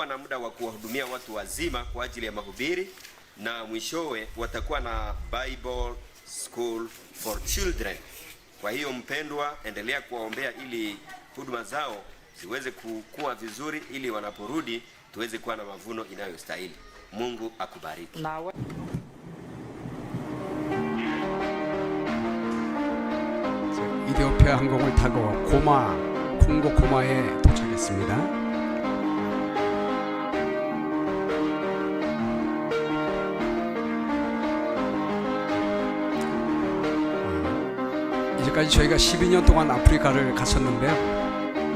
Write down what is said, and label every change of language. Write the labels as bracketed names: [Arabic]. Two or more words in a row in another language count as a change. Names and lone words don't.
[Swahili] na muda wa kuwahudumia watu wazima kwa ajili ya mahubiri, na mwishowe watakuwa na [English] Bible School for Children. [Swahili] Kwa hiyo mpendwa, endelea kuwaombea ili huduma zao ziweze kukua vizuri, ili wanaporudi tuweze kuwa na mavuno inayostahili. Mungu akubariki. [Korean] 이디오피아 항공을 타고 콩고 고마에 도착했습니다. 이제까지 저희가 12년 동안 아프리카를 갔었는데요.